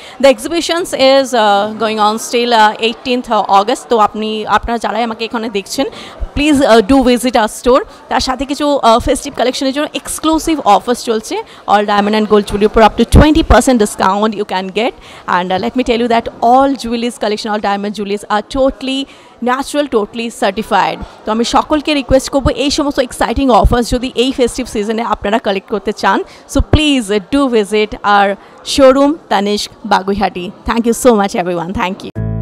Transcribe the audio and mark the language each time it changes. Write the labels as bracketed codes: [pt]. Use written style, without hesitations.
[en] The exhibitions is going on still 18th August. [bn] তো আপনারা যারাই আমাকে এখানে দেখছেন, [en] Please do visit our store. [bn] তার সাথে কিছু ফেস্টিভ কালেকশনের জন্য এক্সক্লুসিভ অফার্স চলছে। [en] All diamond and gold jewellery উপর up to 20% discount you can get. And let me tell you that all jewelries collection, all diamond jewelries are totally natural, totally certified. [bn] তো আমি সকলকে request করবো, এই সমস্ত exciting offers যদি এই festive সিজনে আপনারা কালেক্ট করতে চান, [en] so please do visit our showroom [bn] Tanishq Baguiati. [en] Thank you so much everyone, thank you.